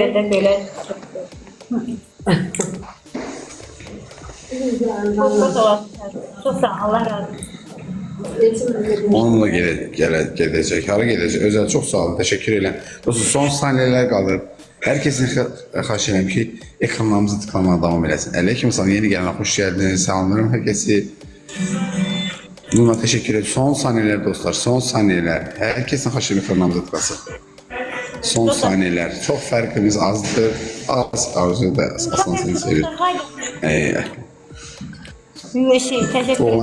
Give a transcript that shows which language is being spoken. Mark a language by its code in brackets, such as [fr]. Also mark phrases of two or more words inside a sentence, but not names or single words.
[az] yerdə belə Çok olasın. Çok sağ ol, Allah razı olsun. [tr] Onunla gedecek. Hara gedecek? Özel çok sağ olun. Teşekkür ederim. Dostlar son saniyeler kalır. [az] Herkesin xahiş edirəm ki, ekranlarımızı tıklamaya devam eləsin. Aleyküm salam, yeni gələn xoş geldiniz. [tr] Salamlarım herkesi. Buna teşekkür ederim. Son saniyeler dostlar, son saniyeler. [az] Herkesin xahiş edirəm ekranlarımızı tıklasın. [tr] Son saniyeler. Çok farkımız azdır. [az] Az arzu da aslan seni sevir. [tr] Güveşi, teşekkür ederim.